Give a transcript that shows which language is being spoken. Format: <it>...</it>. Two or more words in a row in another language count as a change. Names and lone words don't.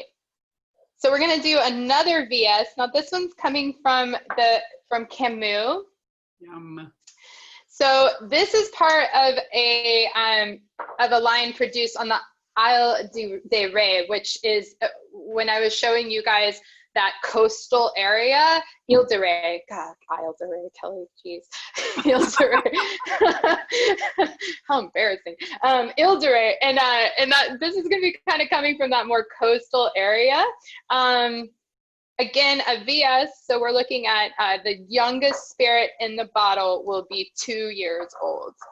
<en>So we're gonna do another VS. Now this one's coming from Camus. Yum. So this is part of a line produced on the Isle de Ré, which is when I was showing you guys that coastal area, Ile de Ré. God, Isle de Ré, Kellie, jeez. Ile de Ré. How embarrassing. Ile de Ré, and that this is going to be kind of coming from that more coastal area. Again, a VS, so we're looking at the youngest spirit in the bottle will be 2 years old.</en>